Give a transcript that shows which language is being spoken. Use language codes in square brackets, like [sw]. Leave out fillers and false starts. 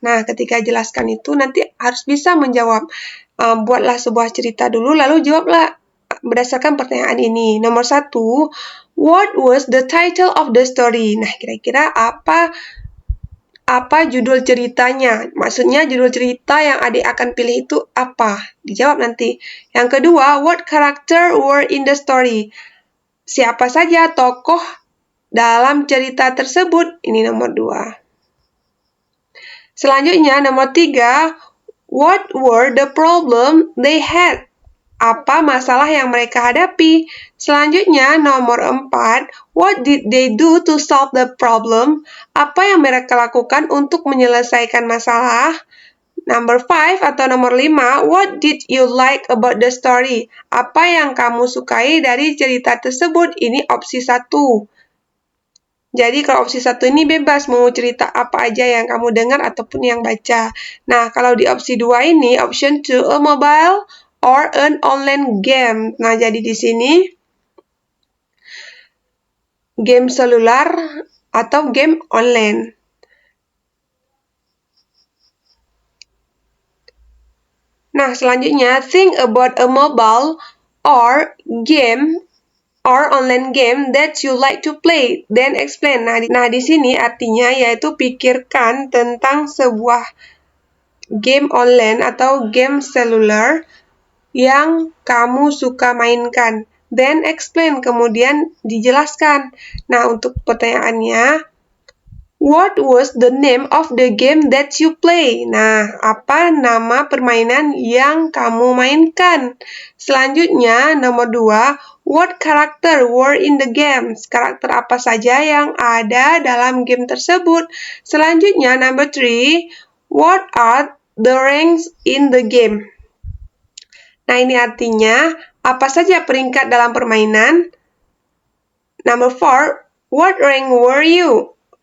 [id] Nah, ketika jelaskan itu nanti harus bisa menjawab. Buatlah sebuah cerita dulu lalu jawablah berdasarkan pertanyaan ini. [en] Nomor 1, what was the title of the story? [id] Nah, kira-kira apa judul ceritanya? Maksudnya judul cerita yang adik akan pilih itu apa? Dijawab nanti. [en] Yang kedua, what character were in the story? [id] Siapa saja tokoh dalam cerita tersebut? Ini nomor 2. [en] Selanjutnya, nomor 3, what were the problem they had? [id] Apa masalah yang mereka hadapi? Selanjutnya, nomor 4, what did they do to solve the problem? Apa yang mereka lakukan untuk menyelesaikan masalah? [en] Number 5 atau nomor 5, what did you like about the story? [id] Apa yang kamu sukai dari cerita tersebut? Ini opsi 1. Jadi kalau opsi 1 ini bebas mau cerita apa aja yang kamu dengar ataupun yang baca. [en] Nah, kalau di opsi 2 ini, option 2, a mobile or an online game. [id] Nah, jadi di sini game selular atau game online. [en] Nah, selanjutnya, think about a mobile or game or online game that you like to play, then explain. [id] Nah, di sini artinya yaitu pikirkan tentang sebuah game online atau game seluler yang kamu suka mainkan. [en] Then explain, kemudian dijelaskan. Nah, untuk pertanyaannya, what was the name of the game that you play? [id] Nah, apa nama permainan yang kamu mainkan? [en] Selanjutnya, nomor 2, what character were in the games? [id] Karakter apa saja yang ada dalam game tersebut? [en] Selanjutnya, number 3, what are the ranks in the game? [id] Nah, ini artinya apa saja peringkat dalam permainan? [en] Number 4, what rank were you?